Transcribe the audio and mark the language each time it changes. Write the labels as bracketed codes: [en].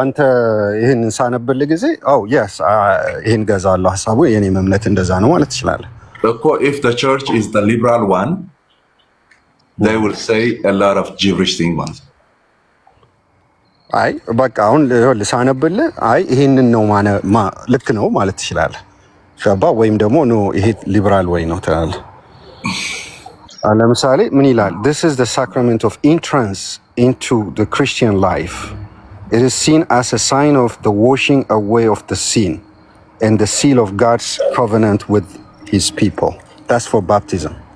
[am] አንተ ይህን ሳነብልህ ጊዜ ይህን ገዛለሁ፣ ሀሳቡ የኔም እምነት እንደዛ ነው ማለት ትችላለህ እኮ። [en] if the church is the liberal one they will say a lot of gibberish thing [am] ማለት ነው። አይ በቃ አሁን ሳነብልህ ይሄንን ነው ልክ ነው ማለት ትችላለህ። ሸባ ወይም ደግሞ ኖ ይሄ ሊበራል ወይ ነው ትላለህ። ለምሳሌ ምን ይላል? [en] This is the sacrament of entrance into the Christian life. It is seen as a sign of the washing away of the sin and the seal of God's covenant with his people. That's for baptism.